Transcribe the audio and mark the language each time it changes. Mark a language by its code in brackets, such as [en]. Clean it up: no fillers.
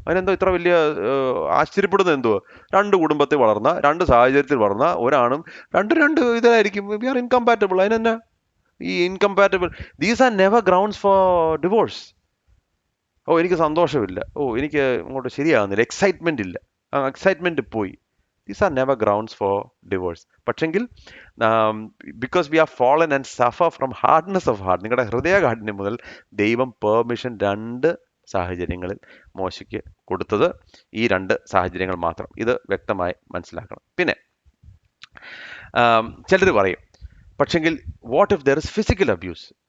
[ml] അതിനെന്തോ ഇത്ര വലിയ ആശ്ചര്യപ്പെടുന്നത്? എന്തോ, 2 കുടുംബത്തിൽ വളർന്ന, 2 സാഹചര്യത്തിൽ വളർന്ന ഒരാണും രണ്ട് ഇതിലായിരിക്കും. [en] We are incompatible. [ml] അതിനെന്നാ ഈ [en] Incompatible? These are never grounds for divorce. [ml] എനിക്ക് സന്തോഷമില്ല, എനിക്ക് അങ്ങോട്ട് ശരിയാകുന്നില്ല, എക്സൈറ്റ്മെന്റ് ഇല്ല, എക്സൈറ്റ്മെന്റ് പോയി. [en] These are never grounds for divorce. [ml] പക്ഷെങ്കിൽ [en] because we are fallen and suffer from hardness of heart, [ml] നിങ്ങളുടെ ഹൃദയകാഠിന്യം മുതൽ ദൈവം പെർമിഷൻ 2 സാഹചര്യങ്ങളിൽ മോശയ്ക്ക് കൊടുത്തത് ഈ 2 സാഹചര്യങ്ങൾ മാത്രം. ഇത് വ്യക്തമായി മനസ്സിലാക്കണം. പിന്നെ ചിലർ പറയും, പക്ഷെങ്കിൽ [en] What if there is physical abuse?